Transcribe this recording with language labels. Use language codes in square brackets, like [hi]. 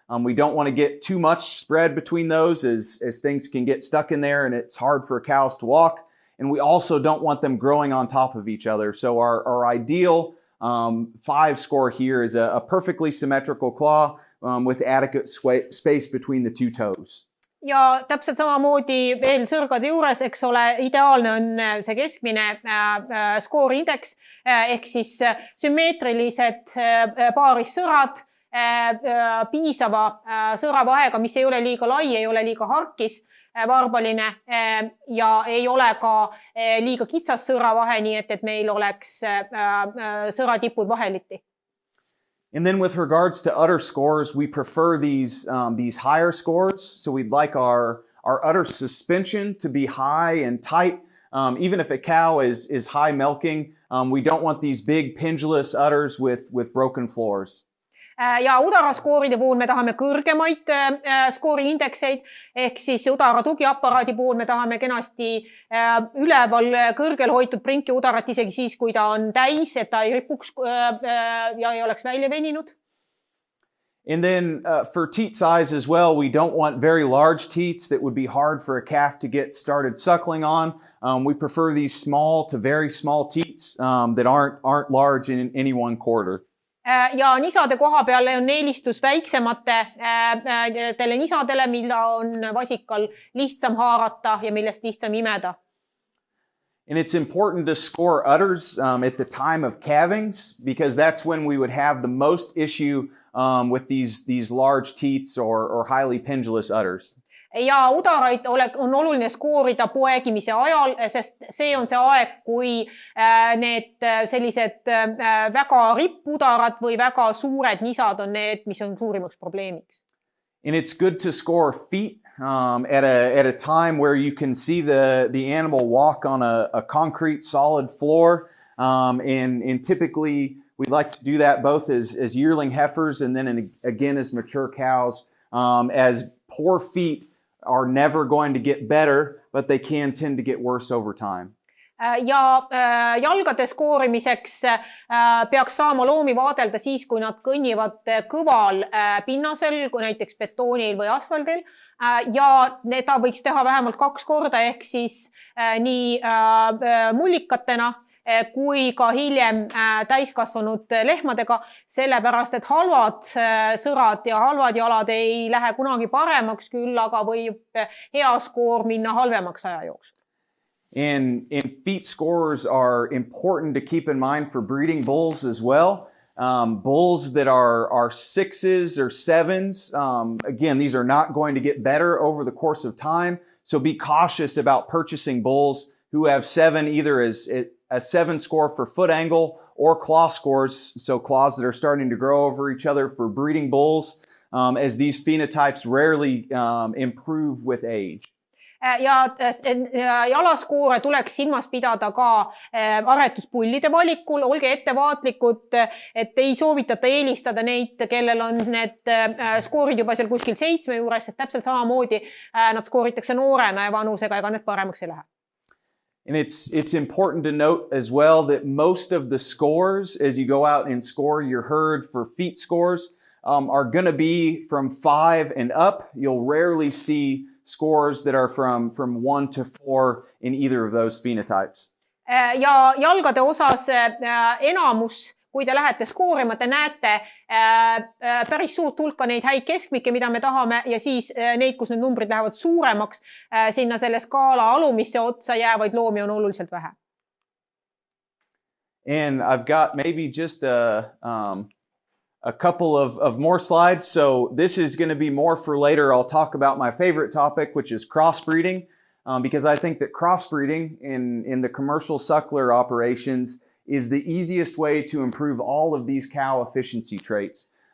[en] We don't want to get too much spread between those as things can get stuck in there and it's hard for cows to walk. And we also don't want them growing on top of each other. So our ideal 5 score here is a perfectly symmetrical claw with adequate space between the 2 toes. [et] Ja täpselt samamoodi veel sõrgade juures, eks ole, ideaalne on see keskmine skooriindeks ehk siis sümmeetrilised paarissõrad, piisava sõravahega, mis ei ole liiga lai, ei ole liiga harkis, varbaline ja ei ole ka liiga kitsas sõravahe, nii et meil oleks sõratipud vaheliti. [en] And then with regards to udder scores, we prefer these higher scores. So we'd like our udder suspension to be high and tight. Even if a cow is high milking, we don't want these big pendulous udders with broken floors. [et] Ja udaraskooride puhul me tahame kõrgemaid skooriindekseid ehk siis udara tugiaparaadi puhul me tahame kenasti üleval kõrgel hoitud prinki udarat isegi siis, kui ta on täis, et ta ei ripuks ja ei oleks välja veninud. [en] And then for teat size as well, we don't want very large teats that would be hard for a calf to get started suckling on. We prefer these small to very small teats that aren't large in any one quarter. [et] Ja nisade koha peale on eelistus väiksematele nisadele, mille on vasikal lihtsam haarata ja millest lihtsam imeda. [en] And it's important to score udders at the time of calvings because that's when we would have the most issue with these large teats or highly pendulous udders. [et] Ja udaraid on oluline skoorida poegimise ajal, sest see on see aeg, kui need sellised väga rippudarad või väga suured nisad on need, mis on suurimaks probleemiks. [en] And it's good to score feet at a time where you can see the animal walk on a concrete solid floor. And typically we like to do that both as yearling heifers and then again as mature cows, as poor feet are never going to get better, but they can tend to get worse over time. [et] Ja jalgade skoorimiseks peaks saama loomi vaadelda siis, kui nad kõnnivad kõval pinnasel, kui näiteks betoonil või asfaldil. Ja ta võiks teha vähemalt 2 korda ehk siis nii mullikatena kui ka hiljem täiskasvanud lehmadega, sellepärast et halvad sõrad ja halvad jalad ei lähe kunagi paremaks küll, aga võib hea skoor minna halvemaks aja jooksul. [en] And feet scores are important to keep in mind for breeding bulls as well. Bulls that are 6s or 7s, again, these are not going to get better over the course of time. So be cautious about purchasing bulls who have 7 either as a 7 score for foot angle or claw scores, so claws that are starting to grow over each other for breeding bulls, as these phenotypes rarely improve with age. [et] Ja jalaskoore tuleks silmas pidada ka aretuspullide valikul. Olge ettevaatlikud, et ei soovitata eelistada neid, kellel on need skoorid juba seal kuskil 7 juures, sest täpselt samamoodi nad skooritakse noorena ja vanusega, ega need paremaks ei lähe. [en] And it's important to note as well that most of the scores, as you go out and score your herd for feet scores, are going to be from 5 and up. You'll rarely see scores that are from 1 to 4 in either of those phenotypes. [et] Ja jalgade osas enamus, kui te lähete skoorima, te näete päris suurt hulka neid häid keskmikke, mida me tahame, ja siis neid, kus need numbrid lähevad suuremaks, sinna selle skaala alumisse otsa jäävaid loomi on oluliselt vähe. [en] And I've got maybe just a couple of more slides. So this is going to be more for later. I'll talk about my favorite topic, which is crossbreeding, because I think that crossbreeding in the commercial suckler operations is the easiest way to improve all of these cow efficiency traits.